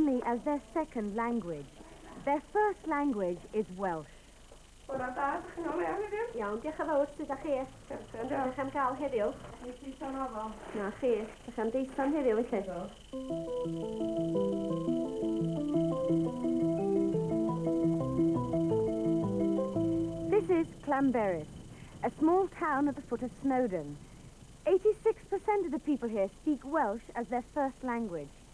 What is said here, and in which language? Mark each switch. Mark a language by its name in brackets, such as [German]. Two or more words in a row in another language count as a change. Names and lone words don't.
[English] as their second language. Their first language is Welsh. [Welsh] Iawn, diolch yn fawr, sut ydych chi? Ydych chi'n cael heddiw? Na, chi. Ydych chi'n deithon heddiw, felly? [English] This is Llanberis, a small town at the foot of Snowdon. 86% of the people here speak Welsh as their first language.